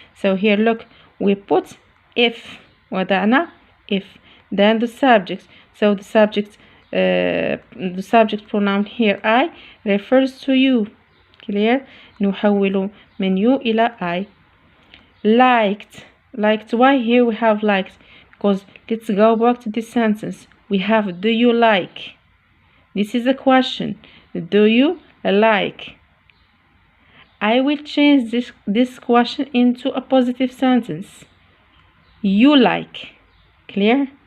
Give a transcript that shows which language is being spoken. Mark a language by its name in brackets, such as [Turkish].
[English] So here look, we put if, [Arabic] وضعنا if, [English] then the subject. So the subject pronoun here I refers to you. Clear? [Arabic] نحول من you إلى I. [English] Liked. Why here we have liked? Because let's go back to this sentence. We have do you like? This is a question. Do you like? I will change this question into a positive sentence. You like. Clear?